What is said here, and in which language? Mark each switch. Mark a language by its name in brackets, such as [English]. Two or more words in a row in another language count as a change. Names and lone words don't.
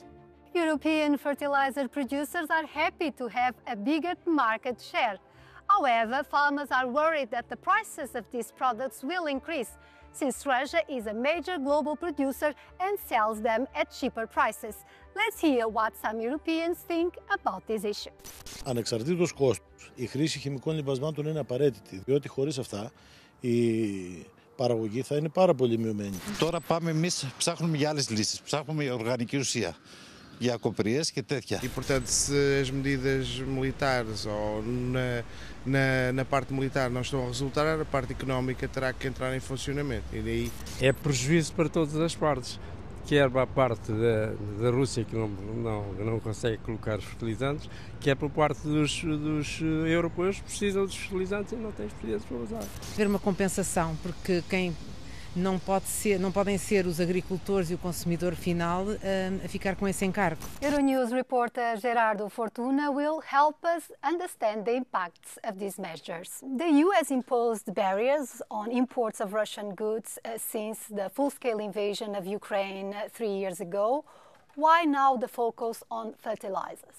[English] European fertilizer producers are happy to have a bigger market share. However, farmers are worried that the prices of these products will increase, since Russia is a major global producer and sells them at cheaper prices. Let's hear what some Europeans think about this issue. [Greek] Ανεξαρτήτως κόστους, η χρήση χημικών λιπασμάτων είναι απαραίτητη, διότι χωρίς αυτά η παραγωγή θα είναι πάρα πολύ μειωμένη. Τώρα πάμε εμείς, ψάχνουμε για άλλες λύσεις, ψάχνουμε για οργανική ουσία, για κοπριές και τέτοια. [Portuguese] E portanto, se as medidas militares ou na parte militar não estão a resultar, a parte económica terá que entrar em funcionamento. E daí... É prejuízo para todas as partes, quer para a parte da Rússia, que não consegue colocar os fertilizantes, quer por parte dos europeus que precisam dos fertilizantes e não têm fertilizantes para usar. Haver uma compensação, porque quem não podem ser os agricultores e o consumidor final a ficar com esse encargo. [English] Euronews reporter Gerardo Fortuna will help us understand the impacts of these measures. The EU has imposed barriers on imports of Russian goods since the full-scale invasion of Ukraine 3 years ago. Why now the focus on fertilizers?